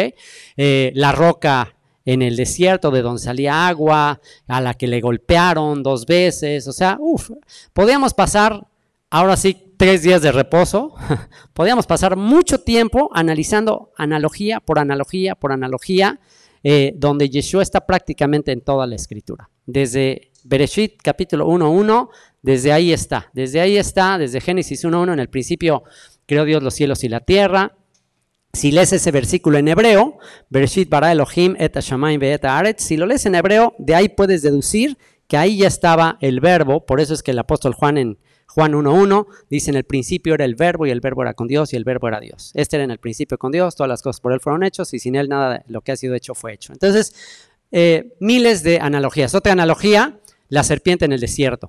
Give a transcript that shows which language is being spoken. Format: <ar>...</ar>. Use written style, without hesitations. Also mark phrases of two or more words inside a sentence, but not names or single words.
<es>La roca en el desierto de donde salía agua, a la que le golpearon 2 veces, o sea, podíamos pasar, ahora sí, 3 días de reposo, podíamos pasar mucho tiempo analizando analogía por analogía por analogía, donde Yeshua está prácticamente en toda la escritura. Desde Bereshit capítulo 1:1, desde Génesis 1:1, en el principio creó Dios los cielos y la tierra. Si lees ese versículo en hebreo,</es> <he>בראשית ברא אלוהים את השמים ואת הארץ,</he> <es>si lo lees en hebreo, de ahí puedes deducir que ahí ya estaba el verbo. Por eso es que el apóstol Juan en Juan 1:1 dice: en el principio era el verbo y el verbo era con Dios y el verbo era Dios. Este era en el principio con Dios, todas las cosas por él fueron hechos y sin él nada de lo que ha sido hecho fue hecho. Entonces, miles de analogías. Otra analogía, la serpiente en el desierto.</es>